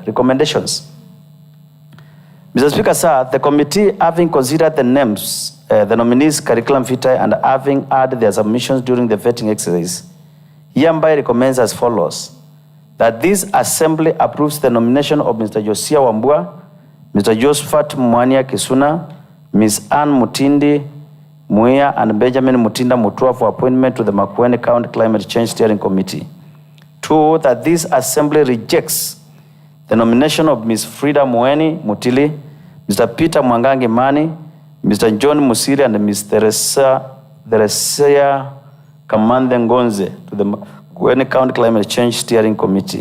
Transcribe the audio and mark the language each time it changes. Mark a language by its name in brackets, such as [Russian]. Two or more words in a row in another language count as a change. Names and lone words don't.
[English] Recommendations. Mr. Speaker, sir, the committee, having considered the names, the nominees' curriculum vitae, and having added their submissions during the vetting exercise, hereby recommends as follows: that this assembly approves the nomination of Mr. Josia Wambua, Mr. Josephat Mwania Kisuna, Ms. Ann Mutindi Muia and Benjamin Mutinda Mutua for appointment to the Makueni County Climate Change Steering Committee. 2, that this assembly rejects the nomination of Ms. Frida Mueni Mutili, Mr. Peter Mwangangi Mani, Mr. John Musiri, and Ms. Theresia Kamande Ngonze to the Makueni County Climate Change Steering Committee.